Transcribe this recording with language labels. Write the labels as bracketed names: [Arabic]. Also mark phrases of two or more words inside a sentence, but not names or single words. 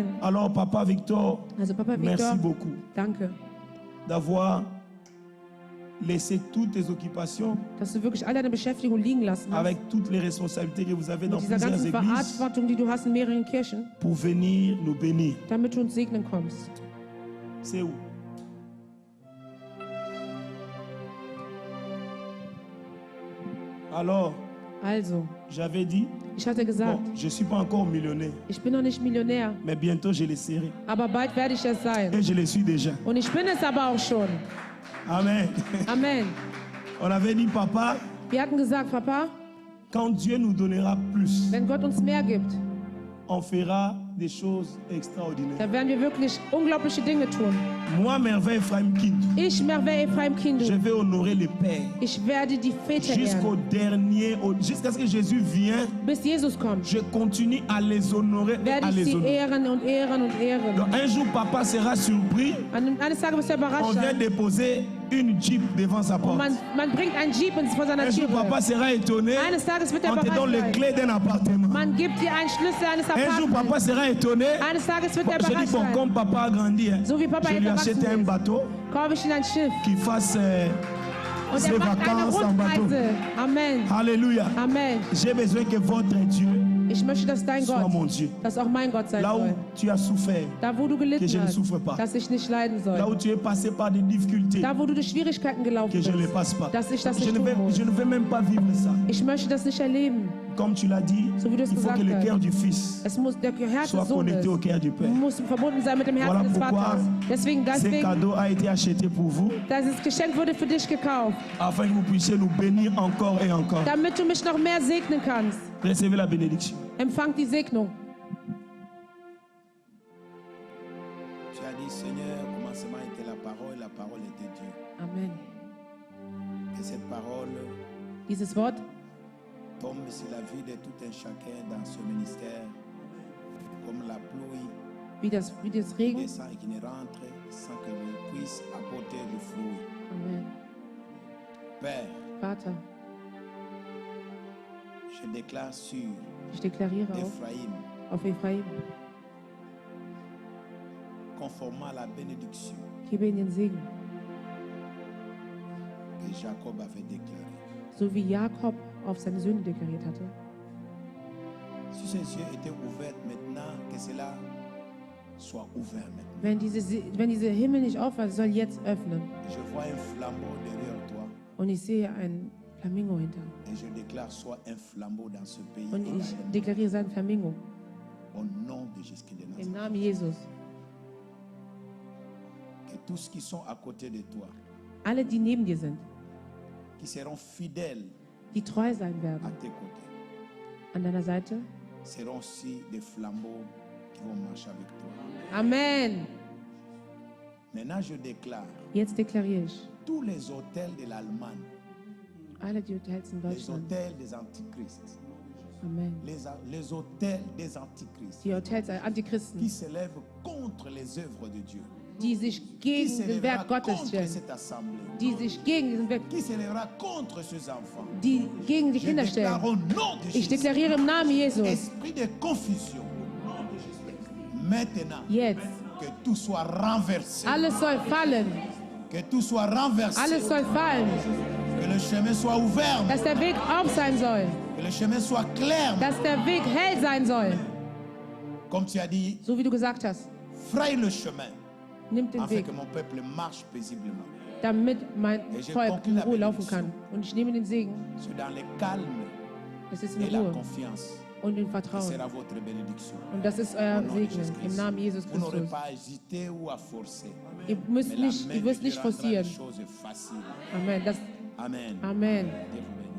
[French] Alors, Papa Victor, [German] Also Papa [French] merci [German] Victor, [French] beaucoup [German] danke, [French] d'avoir laissé toutes tes occupations [German] dass du wirklich all deine Beschäftigung liegen lassen hast. [French] avec toutes les responsabilités que vous avez dans [German] Mit dieser [French] plusieurs [German] ganzen [French] églises [German] Verantwortung, die du hast in mehreren Kirchen, [French] pour venir nous bénir. [German] damit du uns segnen kommst. [French] C'est où? Alors, [German] Also, [French] j'avais dit, [German] ich hatte gesagt, [French] bon, je ne suis pas encore millionnaire, [German] ich bin noch nicht Millionär, [French] mais bientôt je le serai. [German] aber bald werde ich es sein. [French] Et je le suis déjà. [German] Und ich bin es aber auch schon. [French] Amen. [German] Amen. [French] On avait dit, papa, [German] Wir hatten gesagt, Papa, [French] quand Dieu nous donnera plus, [German] wenn Gott uns mehr gibt, [French] on fera des choses extraordinaires. [German] dann werden wir wirklich unglaubliche Dinge tun. [French] Moi, Merveille Ephraim Kind, [German] Ich, Merve Ephraim [French] je [German] Kindu, [French] vais honorer les pères [German] ich werde die Väter [French] jusqu'au [German] ehren, [French] dernier, jusqu'à ce que Jésus vienne. [German] bis Jesus kommt. [French] Je continue à les honorer et [German] Werde [French] à [German] ich [French] les [German] sie [French] honorer. [German] ehren und ehren und ehren. [French] Donc un jour, papa sera surpris. [German] Eines Tages wirst du [French] On [German] überrascht [French] vient [German] sein. [French] déposer une Jeep devant sa [German] Und [French] porte. [German] man bringt einen Jeep vor seiner [French] Un jour, [German] Tür. [French] papa sera étonné. [German] Eines Tages wird er [French] On te donne les [German] überrascht sein. [French] clés d'un appartement. [German] Man gibt dir einen Schlüssel eines [French] Un jour, papa [German] Apartments. [French] sera étonné. [German] Eines Tages wird er [French] Je dis, [German] überrascht [French] bon, [German] sein. [French] comme papa a grandi, hein, [German] So wie Papa [French] je [German] jetzt [French] lui [German] erwachsen [French] achète un [German] ist, [French] bateau [German] kaufe ich ihm ein Schiff. [French] qui fasse [German] Und [French] ses [German] er macht eine [French] vacances en bateau. [German] Rundreise. Amen. [French] Alléluia. [German] Amen. [French] J'ai besoin que votre Dieu [German] Ich möchte, dass dein [French] soit mon [German] Gott, [French] Dieu. [German] dass auch mein Gott sein [French] Là où [German] soll. [French] tu as souffert, [German] Da, wo du [French] que je [German] gelitten [French] ne [German] hast, [French] souffre pas. [German] dass ich nicht leiden [French] Là où [German] soll. [French] tu es passé par des difficultés, [German] Da, wo du durch Schwierigkeiten gelaufen [French] que je ne les [German] bist, [French] passe pas. [German] dass ich das [French] Je [German] nicht [French] ne [German] tun [French] vais [German] muss. [French] même pas vivre ça. [German] Ich möchte das nicht erleben. [French] comme tu l'as dit, [German] So wie du es [French] il faut que [German] gesagt [French] le [German] hast. [French] cœur du Fils [German] Der Herz [French] soit [German] des Sohnes [French] connecté au cœur du Père. [German] muss verbunden sein mit dem Herzen [French] Voilà [German] des [French] pourquoi [German] Vaters. Deswegen, [French] ce cadeau a été acheté pour vous, [German] das Geschenk wurde für dich gekauft, [French] afin que vous puissiez nous bénir encore et encore. [German] damit du mich noch mehr segnen kannst. [French] Recevez la bénédiction. [German] Empfang die Segnung. [French] Tu as dit, Seigneur, au commencement était la parole était Dieu. Amen. Et cette parole [German] Dieses Wort [French] tombe sur la vie de tout un chacun dans ce ministère, comme la pluie [German] wie das [French] qui [German] Regen. [French] descend et qui ne rentre sans que nous puisse apporter du fruit. Amen. Père, [German] Vater, [French] je déclare sur [German] ich deklariere [French] Ephraïm, [German] auf Ephraim, [French] conformément à la bénédiction [German] gebe ihnen den Segen, [French] que Jacob avait déclarée. [German] so wie Jakob auf seine Söhne deklariert hatte. [French] Si ces yeux étaient ouverts maintenant, que cela soit ouvert maintenant. [German] Wenn diese Himmel nicht auf war, soll jetzt öffnen. [French] Je vois un flambeau derrière toi [German] Und ich sehe ein Flamingo hinter. [French] et je déclare soit un flambeau dans ce pays. [German] Und ich [French] également. [German] deklariere sein Flamingo. [French] Au nom de Jésus de [German] Im [French] Nazareth. [German] Namen Jesus. [French] Que tous ceux qui sont à côté de toi, [German] Alle, die neben dir sind, [French] qui seront fidèles [German] die treu sein [French] à [German] werden, [French] tes côtés, [German] an deiner Seite. [French] seront aussi des flambeaux qui vont marcher avec toi. Amen. Maintenant, je déclare [German] Jetzt deklariere ich, [French] tous les hôtels de l'Allemagne, [German] alle die Hotels in [French] les [German] Deutschland. [French] hôtels des antichrists, [German] Amen. [French] les hôtels des antichrists [German] Die Hotels der [French] qui [German] Antichristen, [French] s'élèvent contre les œuvres de Dieu, [German] die sich [French] qui [German] gegen den [French] s'élèvera [German] Werk Gottes [French] contre [German] stellen, [French] cette assemblée, [German] die sich gegen diesen Werk, [French] qui s'élèvera contre ces enfants. [German] die gegen die [French] Je [German] Kinder [French] déclare [German] stellen. [French] au nom de [German] Ich [French] Jésus, [German] deklariere im Namen Jesus, [French] esprit de confusion, maintenant, [German] jetzt, [French] que tout soit renversé, [German] alles soll fallen, [French] que tout soit renversé, [German] alles soll fallen, [French] que le chemin soit ouvert, [German] dass der Weg auf sein soll, [French] que le chemin soit clair, [German] dass der Weg hell sein soll, [French] comme tu as dit, [German] so wie du gesagt hast. [French] fraye le chemin, [German] Nimmt den [French] afin [German] Weg, [French] que mon peuple marche paisiblement. [German] damit mein [French] Et je [German] Volk [French] conclue [German] in [French] la [German] Ruhe laufen [French] bénédiction. [German] kann. Und ich nehme den Segen, [French] C'est dans le calme [German] es ist [French] et [German] in [French] la [German] Ruhe [French] confiance [German] und in [French] que [German] Vertrauen. [French] sera votre bénédiction. [German] Und das ist [French] Au [German] euer [French] nom de [German] Segen [French] Jésus [German] im [French] Christ. [German] Namen Jesus [French] Vous n'aurez [German] Christus. [French] pas à hésiter ou à forcer. [German] Ihr [French] Mais la [German] müsst [French] main [German] nicht [French] de Dieu [German] forcieren. [French] rendra les choses faciles. Amen. [German] Amen. [French] Amen. Des